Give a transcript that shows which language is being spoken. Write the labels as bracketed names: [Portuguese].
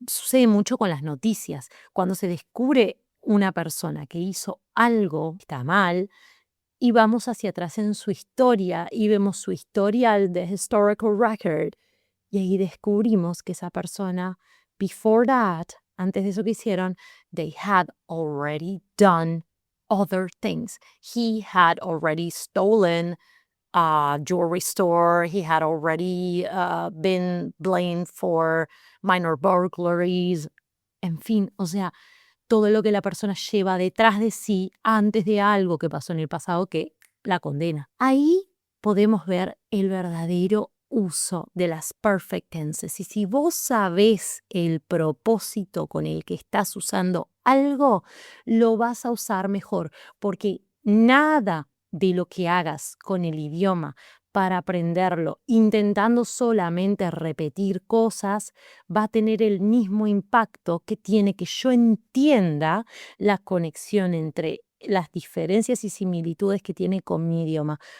[Spanish] Sucede mucho con las noticias. Cuando se descubre una persona que hizo algo que está mal, y vamos hacia atrás en su historia y vemos su historial de historical record y ahí descubrimos que esa persona, before that, antes de eso que hicieron, they had already done other things. [English] He had already stolen a jewelry store. He had already been blamed for minor burglaries. [Spanish] En fin, o sea, todo lo que la persona lleva detrás de sí antes de algo que pasó en el pasado que la condena. Ahí podemos ver el verdadero uso de las perfect tenses. Y si vos sabés el propósito con el que estás usando algo, lo vas a usar mejor, porque nada de lo que hagas con el idioma para aprenderlo, intentando solamente repetir cosas, va a tener el mismo impacto que tiene que yo entienda la conexión entre las diferencias y similitudes que tiene con mi idioma.